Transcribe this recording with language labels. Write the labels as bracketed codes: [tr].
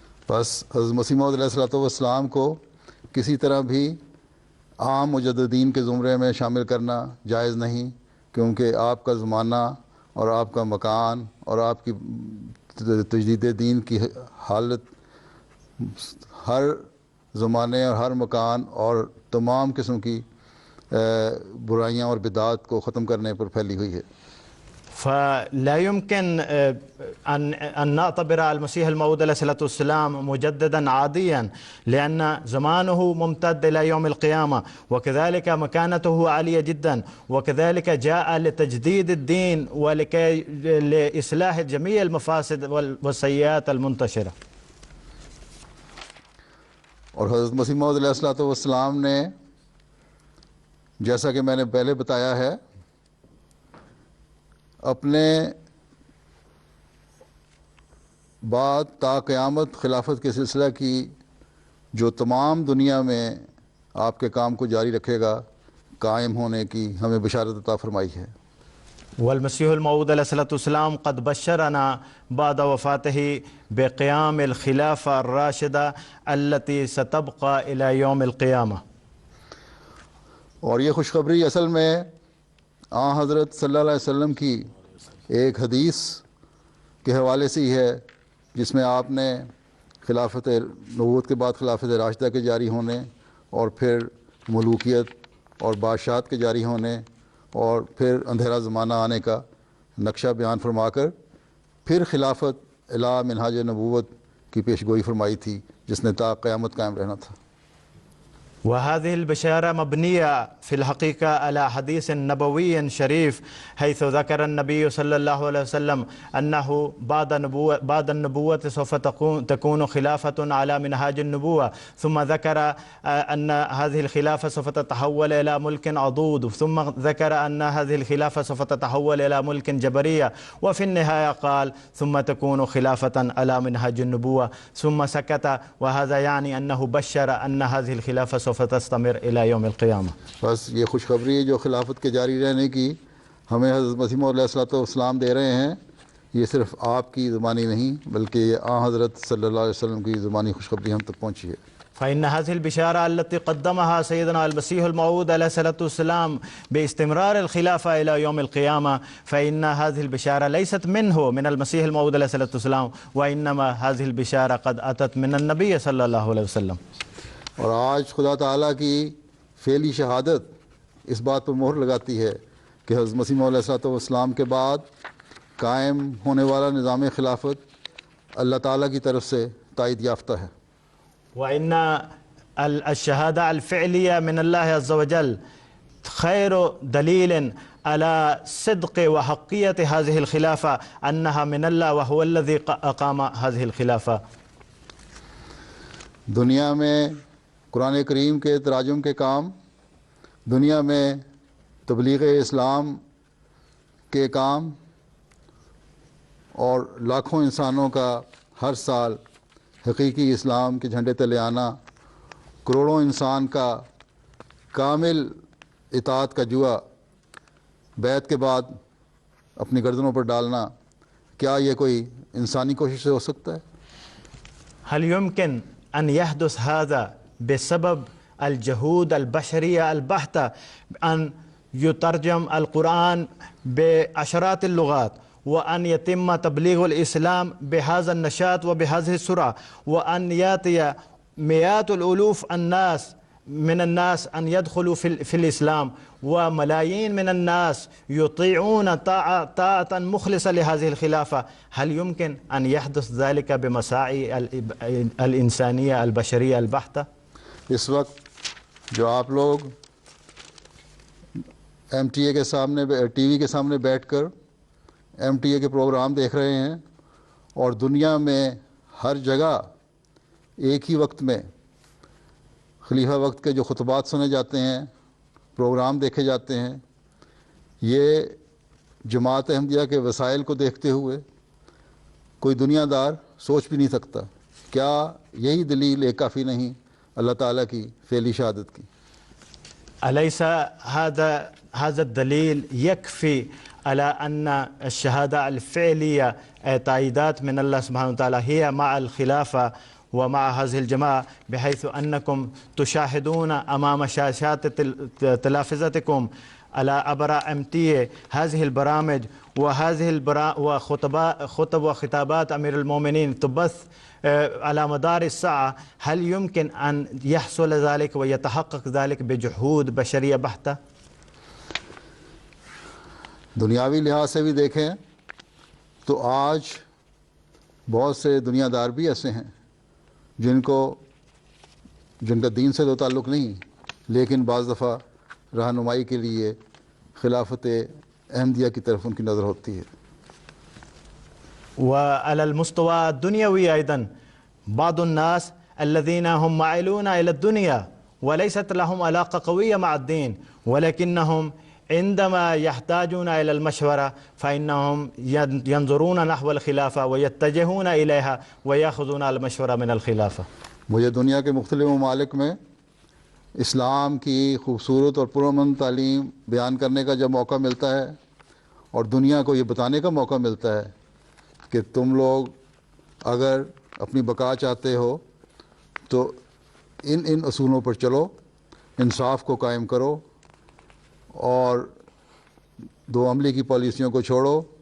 [ur] بس حضرت مسیح موعود علیہ الصلوۃ والسلام کو کسی طرح بھی عام مجددین کے زمرے میں شامل کرنا جائز نہیں، کیونکہ آپ کا زمانہ اور آپ کا مکان اور آپ کی تجدید دین کی حالت ہر زمانے اور ہر مکان اور تمام قسم کی برائیاں اور بدعات کو ختم کرنے پر پھیلی ہوئی ہے. [ar] فلا يمكن أن نعتبر المسيح الموعود عليه الصلاة والسلام مجددا عاديا، لأن زمانه ممتد إلى يوم القيامة، وكذلك مكانته عالية جدا، وكذلك جاء لتجديد الدين ولكي لإصلاح جميع المفاسد والسيئات المنتشرة. [ur] اور حضرت مسیح موعود علیہ الصلوۃ والسلام نے جیسا کہ میں نے پہلے بتایا ہے اپنے بعد تا قیامت خلافت کے سلسلہ کی جو تمام دنیا میں آپ کے کام کو جاری رکھے گا قائم ہونے کی ہمیں بشارت عطا فرمائی ہے. [ar] والمسيح الموعود عليه الصلاة والسلام قد بشرنا بعد وفاته بقيام الخلافة الراشدة التي ستبقى إلى يوم القيامة. [ur] اور یہ خوشخبری اصل میں حضرت صلی اللہ علیہ وسلم کی ایک حدیث کے حوالے سے ہی ہے جس میں آپ نے خلافت نبوت کے بعد خلافت راشدہ کے جاری ہونے اور پھر ملوکیت اور بادشاہت کے جاری ہونے اور پھر اندھیرا زمانہ آنے کا نقشہ بیان فرما کر پھر خلافت الی منہاج نبوت کی پیشگوئی فرمائی تھی جس نے تا قیامت قائم رہنا تھا. [ar] وهذه البشارة مبنية في الحقيقة على حديث نبوي شريف، حيث ذكر النبي صلى الله عليه وسلم أنه بعد النبوة سوف تكون خلافة على منهاج النبوة، ثم ذكر أن هذه الخلافة سوف تتحول إلى ملك عضوض، ثم ذكر أن هذه الخلافة سوف تتحول إلى ملك جبرية، وفي النهاية قال ثم تكون خلافة على منهاج النبوة، ثم سكت، وهذا يعني أنه بشر أن هذه الخلافة سوف تستمر إلى يوم القيامة. [ur] بس یہ خوشخبری ہے جو خلافت کے جاری رہنے کی ہمیں حضرت مسیح موعود علیہ الصلوۃ والسلام دے رہے ہیں. یہ صرف آپ کی زبانی نہیں بلکہ یہ حضرت صلی اللہ علیہ وسلم کی زبانی خوشخبری ہم تک پہنچی ہے. [ar] فإن هذه البشارة التي قدمها سيدنا المسيح الموعود عليه الصلاة والسلام باستمرار الخلافة إلى يوم القيامة، فإن هذه البشارة ليست منه من المسيح الموعود عليه الصلاة والسلام، وإنما هذه البشارة قد أتت من النبي صلى الله عليه وسلم. [ur] اور آج خدا تعالیٰ کی فعلی شہادت اس بات پر مہر لگاتی ہے کہ حضرت مسیح موعود علیہ الصلوۃ والسلام کے بعد قائم ہونے والا نظام خلافت اللہ تعالیٰ کی طرف سے تائید یافتہ ہے. [ar] وإن الشهادة الفعلية من الله عز وجل خير دليل على صدق وحقية هذه الخلافة أنها من الله وهو الذي أقام هذه الخلافة. [ur] دنیا میں قرآن کریم کے تراجم کے کام، دنیا میں تبلیغ اسلام کے کام اور لاکھوں انسانوں کا ہر سال حقیقی اسلام کے جھنڈے تلے آنا، کروڑوں انسان کا کامل اطاعت کا جوا بیعت کے بعد اپنی گردنوں پر ڈالنا، کیا یہ کوئی انسانی کوشش سے ہو سکتا ہے؟ [ar] هل يمكن أن يحدث هذا بسبب الجهود البشرية البحتة، أن يترجم القرآن بعشرات اللغات وأن يتم تبليغ الإسلام بهذا النشاط وبهذه السرعة، وأن يأتي مئات الألوف من الناس أن يدخلوا في الإسلام، وملايين من الناس يطيعون طاعة مخلصة لهذه الخلافة؟ هل يمكن أن يحدث ذلك بمساعي الإنسانية البشرية البحتة؟ [ur] اس وقت جو آپ لوگ ایم ٹی اے کے سامنے ٹی وی کے سامنے بیٹھ کر ایم ٹی اے کے پروگرام دیکھ رہے ہیں اور دنیا میں ہر جگہ ایک ہی وقت میں خلیفہ وقت کے جو خطبات سنے جاتے ہیں، پروگرام دیکھے جاتے ہیں، یہ جماعت احمدیہ کے وسائل کو دیکھتے ہوئے کوئی دنیا دار سوچ بھی نہیں سکتا. کیا یہی دلیل ایک کافی نہیں اللہ تعالیٰ کی فعلی شہادت کی؟ [ar] أليس هذا الدليل يكفي على أن الشهادة الفعلية تأييدات من الله سبحانه وتعالى هي مع الخلافة ومع هذه الجماعة، بحيث أنكم تشاهدون أمام شاشات تلفزتكم على عبر MTA هذه البرامج وخطب وخطابات أمير المؤمنين تبث على مدار الساعة، هل يمكن أن يحصل ذلك ويتحقق ذلك بجهود بشرية بحتة؟ [ur] دنیاوی لحاظ سے بھی دیکھیں تو آج بہت سے دنیا دار بھی ایسے ہیں جن کا دین سے تو تعلق نہیں، لیکن بعض دفعہ رہنمائی کے لیے خلافت احمدیہ کی طرف ان کی نظر ہوتی ہے. [ar] وعلى المستوى الدنيوي أيضا بعض الناس الذين هم مائلون إلى الدنيا وليست لهم علاقة قوية مع الدين، ولكنهم عندما يحتاجون إلى المشورة فإنهم ينظرون نحو الخلافة ويتجهون إليها ويأخذون المشورة من الخلافة. [ur] مجھے دنیا کے مختلف ممالک میں اسلام کی خوبصورت اور پرامن تعلیم بیان کرنے کا جب موقع ملتا ہے اور دنیا کو یہ بتانے کا موقع ملتا ہے کہ تم لوگ اگر اپنی بقا چاہتے ہو تو ان اصولوں پر چلو، انصاف کو قائم کرو اور دو عملی کی پالیسیوں کو چھوڑو،